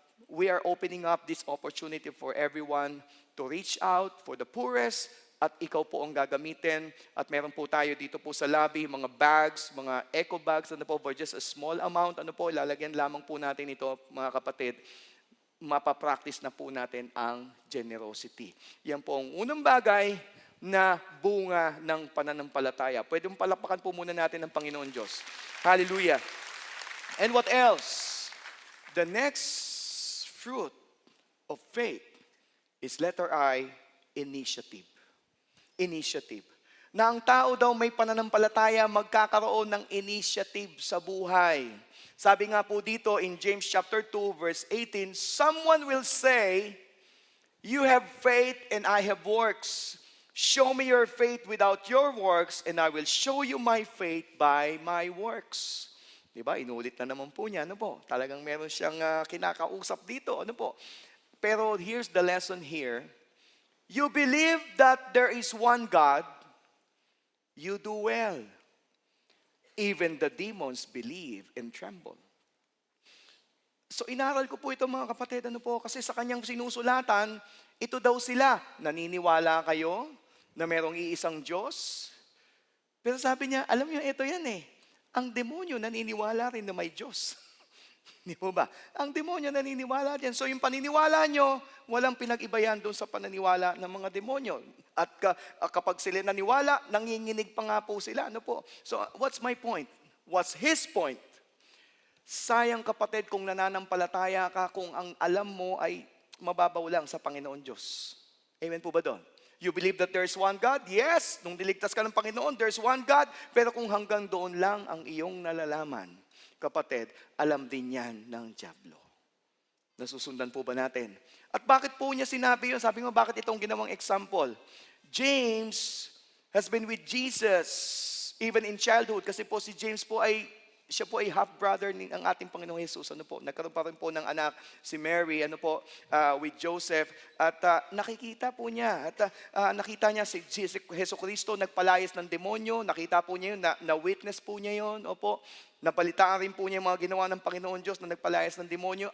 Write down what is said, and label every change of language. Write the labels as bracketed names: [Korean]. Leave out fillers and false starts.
[English] We are opening up this opportunity for everyone to reach out for the poorest, [Filipino] at ikaw po ang gagamitin. At meron po tayo dito po sa lobby, mga bags, mga eco bags, [English] for just a small amount, [Filipino] ilalagyan lamang po natin ito, mga kapatid. mapapractice na po natin ang generosity. Yan po ang unang bagay na bunga ng pananampalataya. Pwede mong palakpakan po muna natin ang Panginoon Diyos. Hallelujah. [English] And what else? The next fruit of faith is letter I, initiative. Initiative. [Filipino] Na ang tao daw may pananampalataya, magkakaroon ng initiative sa buhay. Sabi nga po dito [English] in James chapter 2 verse 18, someone will say, you have faith and I have works. Show me your faith without your works and I will show you my faith by my works. [Filipino] Diba? Inulit na naman po niya. Ano po? Talagang meron siyang kinakausap dito. Ano po? [English] Pero here's the lesson here. You believe that there is one God, you do well. Even the demons believe and tremble. [Filipino] So inaral ko po ito mga kapatid, ano po, kasi sa kanyang sinusulatan, ito daw sila, naniniwala kayo na merong iisang Diyos? Pero sabi niya, alam niyo, ito yan eh. Ang demonyo naniniwala rin na may Diyos. Di po ba? Ang demonyo naniniwala din. So yung paniniwala nyo, walang pinag-iba yan doon sa pananiwala ng mga demonyo. At kapag sila naniwala, nanginginig pa nga po sila. Ano po? [English] So what's my point? What's his point? [Filipino] Sayang kapatid kung nananampalataya ka kung ang alam mo ay mababaw lang sa Panginoon Diyos. Amen po ba doon? [English] You believe that there's one God? Yes, [Filipino] nung niligtas ka ng Panginoon, [English] there's one God. [Filipino] Pero kung hanggang doon lang ang iyong nalalaman, kapatid, alam din yan ng dyablo. Nasusundan po ba natin? At bakit po niya sinabi yun? Sabi mo, bakit itong ginawang example? [English] James has been with Jesus even in childhood. [Filipino] Kasi po si James po siya po ay half-brother ng ating Panginoong Jesus. Ano po? Nagkaroon pa rin po ng anak si Mary, [English] with Joseph. [Filipino] At nakikita po niya. At nakita niya si Jesu Cristo nagpalayas ng demonyo. Nakita po niya yun, na-witness po niya yun. Opo. Napalitaan rin po niya yung mga ginawa ng Panginoon Diyos na nagpalayas ng demonyo.